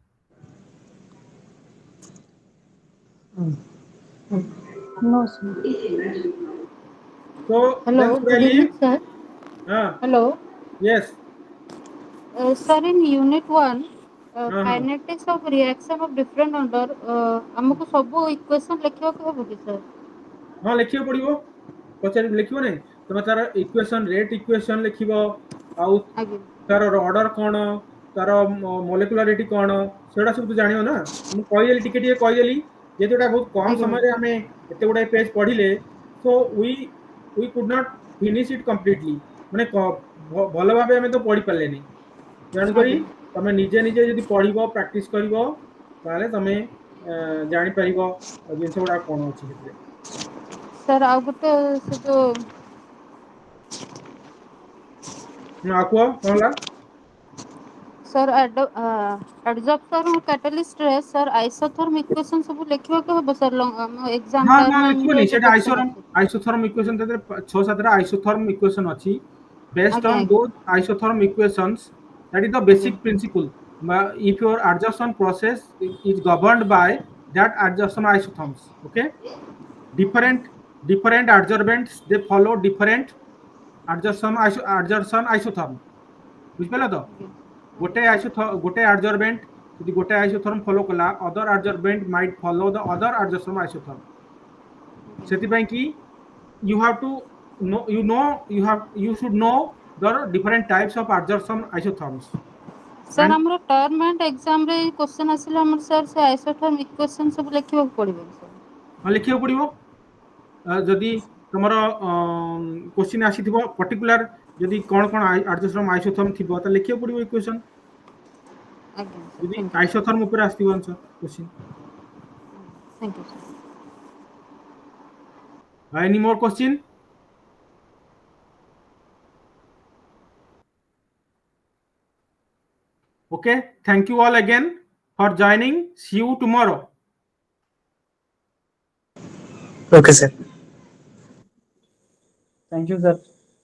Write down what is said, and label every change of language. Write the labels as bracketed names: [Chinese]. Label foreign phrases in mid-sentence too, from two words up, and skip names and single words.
[English] No, sir. So then Hello, should I good evening, leave? sir. Hello. Yes. Sir, in Unit 1, Uh-huh. kinetics of reaction of different order, [Odia] ଆମକୁ ସବୁ equation ଲେଖିବାକୁ ହେବ କି sir? ହଁ ଲେଖିବାକୁ ପଡିବ, ପଚାରି ଲେଖିବ ନାହିଁ ତମେ ତାର ଇକ୍ୱେସନ, [English] rate equation [Odia] ଲେଖିବ, ଆଉ ଆଜ୍ଞା ତାର ଅର୍ଡର କଣ, ତାର ମୋଲେକୁଲାରିଟି କଣ, ସେଗୁଡା ସବୁ ତ ଜାଣିବ ନା। ମୁଁ କହିଦେଲି, ଟିକେ କହିଦେଲି, ଯେହେତୁ ଏଟା ବହୁତ କମ ଆଜ୍ଞା ସମୟରେ ଆମେ ଏତେ ଗୁଡାଏ ପେଜ ପଢିଲେ, [English] so we could not finish it completely, [Odia] ମାନେ ଭଲ ଭାବେ ଆମେ ତ ପଢି ପାରିଲେନି। ତେଣୁକରି ଆଜ୍ଞା ତମେ ନିଜେ ନିଜେ ଯଦି ପଢିବ, ପ୍ରାକ୍ଟିସ କରିବ, ତାହେଲେ ତମେ ଜାଣିପାରିବ ଜିନିଷ ଗୁଡା କଣ ଅଛି ସେଥିରେ। ସାର୍ ଆଉ ଗୋଟେ ସେ ଯୋଉ ଆଉ କୁହ କଣ ହେଲା? ସାର୍ [English] adsorption catalyst [Odia] ରେ ସାର୍ [English] isotherm equation [Odia] ସବୁ ଲେଖିବାକୁ ହେବ ସାର୍ ଆମ ଏକ୍ସାମ ହଁ ଟର୍ମ ଲେଖିବନି, ରେ ଯୋଉ ସେଟା କ୍ୱେଶ୍ଚନ ଆଇସୋଥର୍ମ ଅଛି। [English] isotherm equation, [Odia] ସେଥିରେ 6-7ଟା [English] isotherm equation [Odia] ଅଛି। [English] Based [Odia] ଆଜ୍ଞା [English] on [Odia] ଆଜ୍ଞା [English] those isotherm equations, that is the [Odia] ଆଜ୍ଞା [English] basic principle. If your adsorption process is governed by that adsorption isotherms, okay, different adsorbents, they follow different adsorption isotherm, [Odia] ବୁଝିପାରିଲ ତ? ଗୋଟେ adsorbent ଯଦି ଗୋଟେ isotherm follow କଲା, [English] other adsorbent might follow the other adsorption isotherm. [Odia] ସେଥିପାଇଁ କି [English] you have to you should know the different types of adsorption isotherms. [Odia] ସାର୍ [English] And [Odia] ଆମର [English] term and exam [Odia] ରେ କ୍ୱେଶ୍ଚନ ଆସିଲେ ଆମର ସାର୍ ସେ [English] isotherm equation [Odia] ସବୁ ଲେଖିବାକୁ ପଡିବ ସାର୍? ଲେଖିବାକୁ ପଡିବ। ଯଦି ତମର କ୍ୱେଶ୍ଚିନ୍ ଆସିଥିବ ପର୍ଟିକୁଲାର, ଯଦି କଣ କଣ [English] adsorption isotherm [Odia] ଥିବ, ତାହେଲେ ଲେଖିବାକୁ ପଡିବ ଇକ୍ୱେସନ। ଆଜ୍ଞା ସାର୍, ଯଦି [English] thank you sir, [Odia] ଆଇସୋଥର୍ମ ଉପରେ ଆସିଥିବ [English] answer question. thank you sir. Any more question? Okay, thank you all again for joining. See you tomorrow. Okay, sir. Thank you, sir.